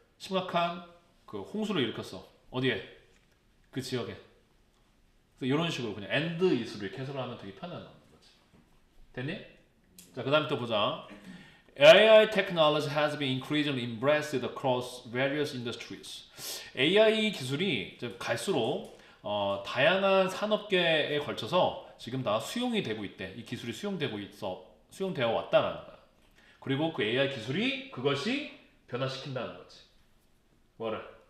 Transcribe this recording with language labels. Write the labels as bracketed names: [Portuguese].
[Korean] 심각한 그 홍수를 일으켰어. 어디에? 그 지역에. 그래서 이런 식으로 그냥 and is 로 이렇게 해석을 하면 되게 편안한 거지. 됐니? 자, 그 다음에 또 보자. [English] AI technology has been increasingly embraced across various industries. [Korean] AI 기술이 이제 갈수록 다양한 산업계에 걸쳐서 지금 다 수용이 되고 있대. 이 기술이 수용되어 왔다라는 거야. 그리고 그 AI 기술이 그것이 변화시킨다는 거지. 뭐를?